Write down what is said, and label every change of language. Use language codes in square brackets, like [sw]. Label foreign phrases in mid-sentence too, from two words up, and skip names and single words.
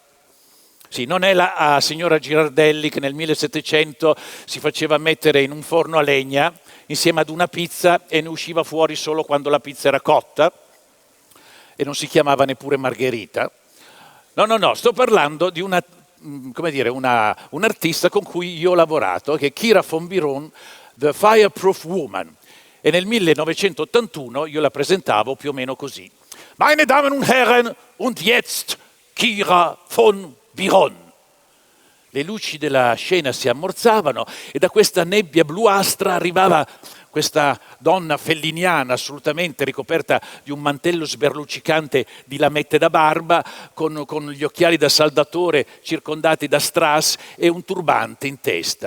[it] Sì, non è la signora Girardelli che nel 1700 si faceva mettere in un forno a legna insieme ad una pizza e ne usciva fuori solo quando la pizza era cotta e non si chiamava neppure Margherita. No, sto parlando di un artista con cui io ho lavorato, che è Kira von Biron, The Fireproof Woman. E nel 1981 io la presentavo più o meno così. [de] Meine Damen und Herren, und jetzt Kira von Biron. [it] Le luci della scena si ammorzavano e da questa nebbia bluastra arrivava questa donna felliniana assolutamente ricoperta di un mantello sberluccicante di lamette da barba, con gli occhiali da saldatore circondati da strass e un turbante in testa.